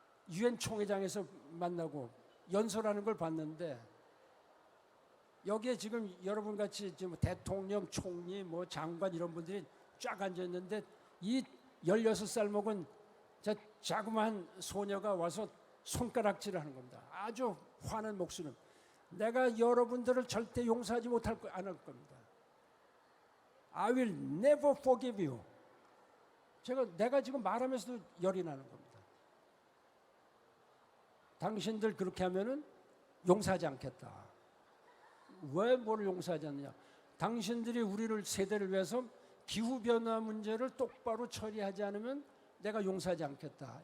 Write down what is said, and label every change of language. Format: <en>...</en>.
<ko>유엔 총회장에서 만나고 연설하는 걸 봤는데, 여기에 지금 여러분 같이 지금 대통령, 총리, 장관 이런 분들이 쫙 앉아 있는데, 이 16살 먹은 자그마한 소녀가 와서 손가락질을 하는 겁니다. 아주 화난 목소리는, 내가 여러분들을 절대 용서하지 않을 겁니다.</ko> <en>I will never forgive you.</en> <ko>내가 지금 말하면서도 열이 나는 겁니다. 당신들 그렇게 하면은 용서하지 않겠다. 왜 뭘 용서하지 않느냐? 당신들이 우리를 세대를 위해서 기후변화 문제를 똑바로 처리하지 않으면 내가 용서하지 않겠다.</ko>